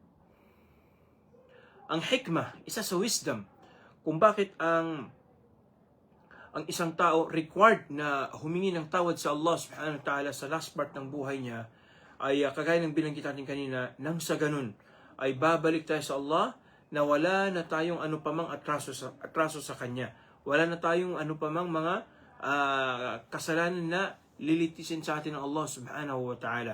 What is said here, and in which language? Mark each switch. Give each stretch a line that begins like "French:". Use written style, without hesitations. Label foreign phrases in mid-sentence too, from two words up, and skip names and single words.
Filipino: ang hikmah, isa sa wisdom, kung bakit ang ang isang tao required na humingi ng tawad sa Allah
Arabic: سبحانه وتعالى
Filipino: sa last part ng buhay niya, ay kagaya ng binanggit natin kanina, nang sa ganun ay babalik tayo sa Allah na wala na tayong ano pa mang atraso sa Kanya. Wala na tayong ano pa mang mga kasalanan na lilitisin sa atin ng Allah
Arabic: سبحانه وتعالى.